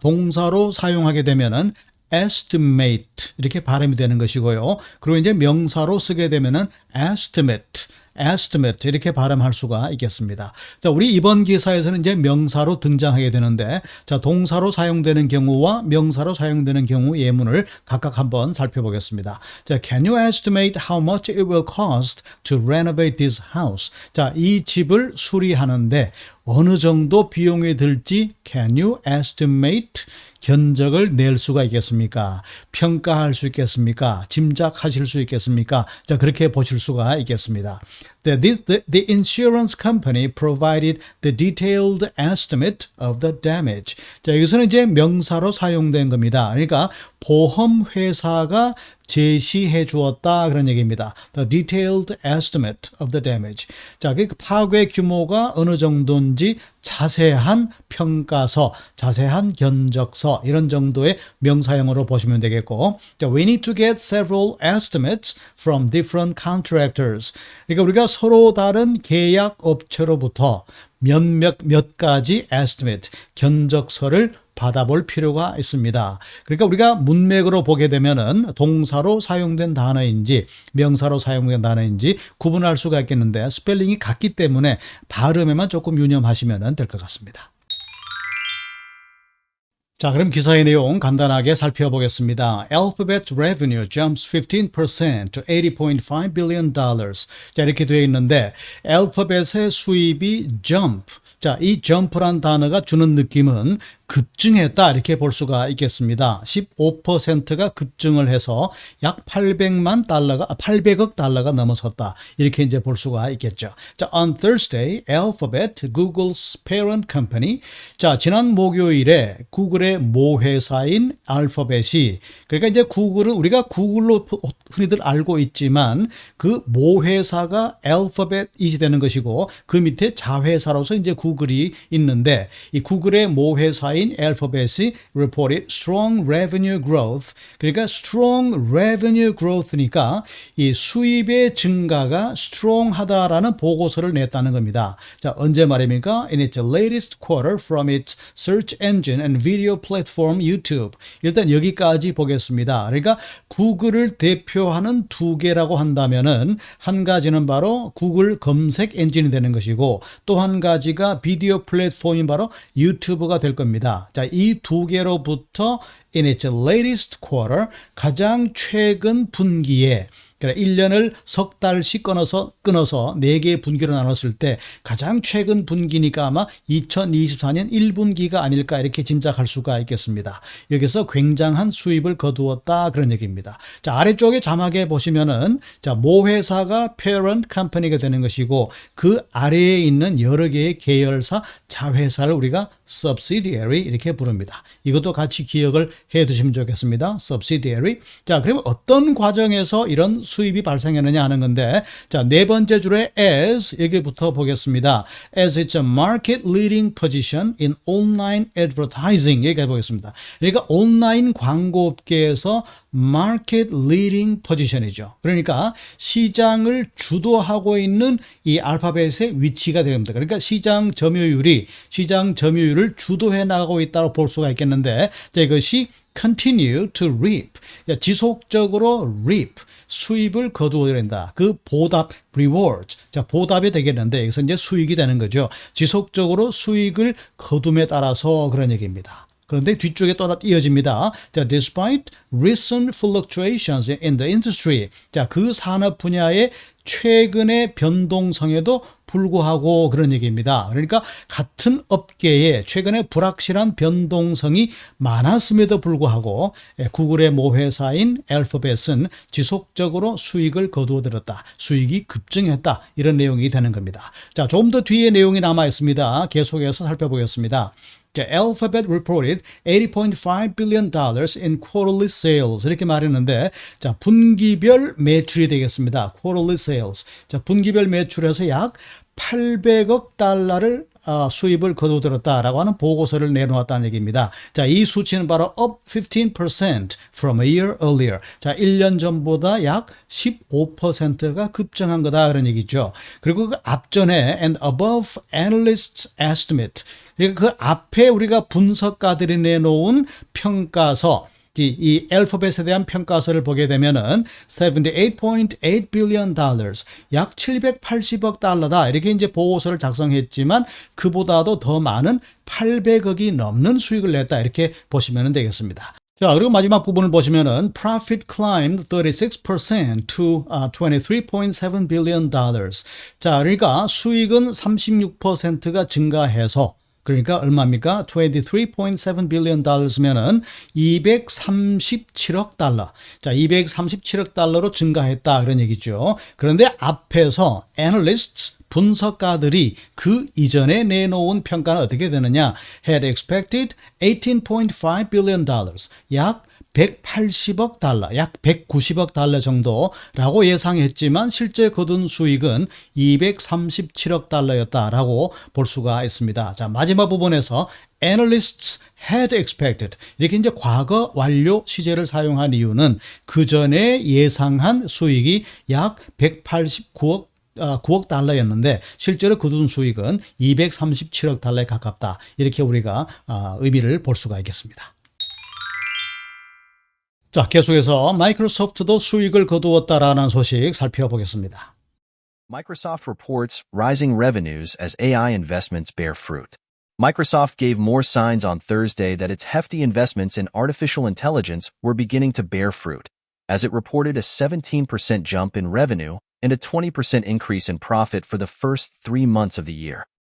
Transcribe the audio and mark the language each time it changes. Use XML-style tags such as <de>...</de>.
<ko>동사로 사용하게 되면은 estimate 이렇게 발음이 되는 것이고요. 그리고 이제 명사로 쓰게 되면은 estimate 이렇게 발음할 수가 있겠습니다. 자, 우리 이번 기사에서는 이제 명사로 등장하게 되는데, 자, 동사로 사용되는 경우와 명사로 사용되는 경우 예문을 각각 한번 살펴보겠습니다.</ko> <en>자, can you estimate how much it will cost to renovate this house?</en> <ko>자, 이 집을 수리하는데 어느 정도 비용이 들지</ko> <en>can you estimate?</en> <ko>견적을 낼 수가 있겠습니까? 평가할 수 있겠습니까? 짐작하실 수 있겠습니까? 자, 그렇게 보실 수가 있겠습니다.</ko> <en>that the insurance company provided the detailed estimate of the damage.</en> <ko>자, 여기서는 이제 명사로 사용된 겁니다. 그러니까 보험 회사가 제시해 주었다 그런 얘기입니다.</ko> <en>The detailed estimate of the damage.</en> <ko>자, 그 파괴 규모가 어느 정도인지 자세한 평가서, 자세한 견적서 이런 정도의 명사형으로 보시면 되겠고, 자,</ko> <en>we need to get several estimates from different contractors.</en> <ko>그러니까 우리가 서로 다른 계약 업체로부터 몇 가지 estimate, 견적서를 받아볼 필요가 있습니다. 그러니까 우리가 문맥으로 보게 되면은 동사로 사용된 단어인지 명사로 사용된 단어인지 구분할 수가 있겠는데 스펠링이 같기 때문에 발음에만 조금 유념하시면 될 것 같습니다. 자, 그럼 기사의 내용 간단하게 살펴보겠습니다.</ko> <en>Alphabet's revenue jumps 15% to $80.5 billion.</en> <ko>자, 이렇게 되어 있는데 Alphabet의 수입이 jump. 자, 이 jump란 단어가 주는 느낌은 급증했다 이렇게 볼 수가 있겠습니다. 15%가 급증을 해서 약 800억 달러가 넘어섰다. 이렇게 이제 볼 수가 있겠죠.</ko> <en>자, on Thursday, Alphabet, Google's parent company.</en> <ko>자, 지난 목요일에 구글의 모회사인 알파벳이, 그러니까 이제 구글은 우리가 구글로 흔히들 알고 있지만 그 모회사가 알파벳이 되는 것이고 그 밑에 자회사로서 이제 구글이 있는데 이 구글의 모회사인 Alphabet이</ko> <en>reported strong revenue growth.</en> <ko>그러니까</ko> <en>strong revenue growth</en> <ko>니까 이 수입의 증가가 strong하다라는 보고서를 냈다는 겁니다. 자, 언제 말입니까?</ko> <en>In its latest quarter from its search engine and video platform YouTube.</en> <ko>일단 여기까지 보겠습니다. 그러니까 구글을 대표하는 두 개라고 한다면은 한 가지는 바로 구글 검색 엔진이 되는 것이고 또 한 가지가 비디오 플랫폼이 바로 유튜브가 될 겁니다. 자, 이 두 개로부터</ko> <en>in its latest quarter</en> <ko>가장 최근 분기에 그러니까 1년을 석 달씩 끊어서 4개의 분기로 나눴을 때 가장 최근 분기니까 아마 2024년 1분기가 아닐까 이렇게 짐작할 수가 있겠습니다. 여기서 굉장한 수입을 거두었다 그런 얘기입니다. 자, 아래쪽에 자막에 보시면은 자, 모회사가 parent company가 되는 것이고 그 아래에 있는 여러 개의 계열사, 자회사를 우리가 subsidiary 이렇게 부릅니다. 이것도 같이 기억을 해 두시면 좋겠습니다.</ko> <en>subsidiary.</en> <ko>자, 그러면 어떤 과정에서 이런 수입이 발생했느냐 하는 건데, 자, 네 번째 줄에 as 여기부터 보겠습니다.</ko> <en>as it's a market leading position in online advertising</en> <ko>여기까지 보겠습니다. 그러니까 온라인 광고업계에서</ko> <en>market leading position</en> <ko>이죠. 그러니까 시장을 주도하고 있는 이 알파벳의 위치가 됩니다. 그러니까 시장 점유율을 주도해 나가고 있다고 볼 수가 있겠는데, 자, 이것이</ko> <en>continue to reap.</en> <ko>지속적으로 reap. 수입을 거두어야 된다. 그 보답, reward. 자, 보답이 되겠는데, 여기서 이제 수익이 되는 거죠. 지속적으로 수익을 거둠에 따라서 그런 얘기입니다. 그런데 뒤쪽에 또 하나 이어집니다.</ko> <en>자, despite recent fluctuations in the industry.</en> <ko>자, 그 산업 분야의 최근의 변동성에도 불구하고 그런 얘기입니다. 그러니까 같은 업계에 최근에 불확실한 변동성이 많았음에도 불구하고 구글의 모회사인 알파벳은 지속적으로 수익을 거두어들었다. 수익이 급증했다. 이런 내용이 되는 겁니다. 자, 좀 더 뒤에 내용이 남아 있습니다. 계속해서 살펴보겠습니다. 자,</ko> <en>Alphabet reported $80.5 billion in quarterly sales</en> <ko>이렇게 말했는데, 자, 분기별 매출이 되겠습니다.</ko> <en>quarterly sales.</en> <ko>자, 분기별 매출에서 약 800억 달러를 수입을 거두들었다라고 하는 보고서를 내놓았다는 얘기입니다. 자, 이 수치는 바로</ko> <en>up 15% from a year earlier.</en> <ko>자, 1년 전보다 약 15%가 급증한 거다 그런 얘기죠. 그리고 그 앞전에</ko> <en>and above analysts' estimate.</en> <ko>그러니까 그 앞에 우리가 분석가들이 내놓은 평가서, 이 알파벳에 대한 평가서를 보게 되면은 $78.8 billion, 약 780억 달러다. 이렇게 이제 보고서를 작성했지만 그보다도 더 많은 800억이 넘는 수익을 냈다. 이렇게 보시면 되겠습니다. 자, 그리고 마지막 부분을 보시면은</ko> <en>profit climbed 36% to $23.7 billion.</en> <ko>자, 그러니까 수익은 36%가 증가해서 그러니까 얼마입니까? 23.7 billion dollars면은 237억 달러. 자, 237억 달러로 증가했다 그런 얘기죠. 그런데 앞에서 analysts 분석가들이 그 이전에 내놓은 평가는 어떻게 되느냐?</ko> <en>had expected 18.5 billion dollars.</en> <ko>약 180억 달러, 약 190억 달러 정도라고 예상했지만 실제 거둔 수익은 237억 달러였다라고 볼 수가 있습니다. 자, 마지막 부분에서</ko> <en>analysts had expected</en> <ko>이렇게 이제 과거 완료 시제를 사용한 이유는 그 전에 예상한 수익이 약 9억 달러였는데 실제로 거둔 수익은 237억 달러에 가깝다. 이렇게 우리가 의미를 볼 수가 있겠습니다. 자, 계속해서 마이크로소프트도 수익을 거두었다라는 소식 살펴보겠습니다.</ko> <en>Microsoft reports rising revenues as AI investments bear fruit. Microsoft gave more signs on Thursday that its hefty investments in artificial intelligence were beginning to bear fruit, as it reported a 17% jump in revenue and a 20% increase in profit for the first 3 months of the year.</en>